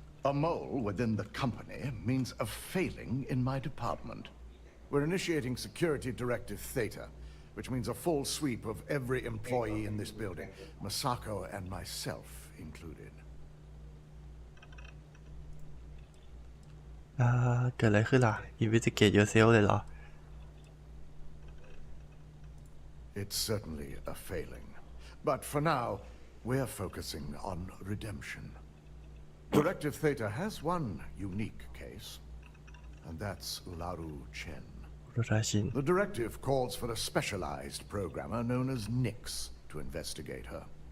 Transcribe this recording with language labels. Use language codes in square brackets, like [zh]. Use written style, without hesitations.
[en] A mole within the company means a failing in my department. We're initiating Security Directive Theta, which means a full sweep of every employee in this building, Masako and myself included. [th] เกิดอะไรขึ้นล่ะ [en] Investigate yourself [th] เลยเหรอ [en] It's certainly a failing. But for now, we're focusing on redemption. Directive Theta has one unique case, and that's Ularu Chen. [th] ราชิน [en] The directive calls for a specialized programmer known as Nix to investigate her.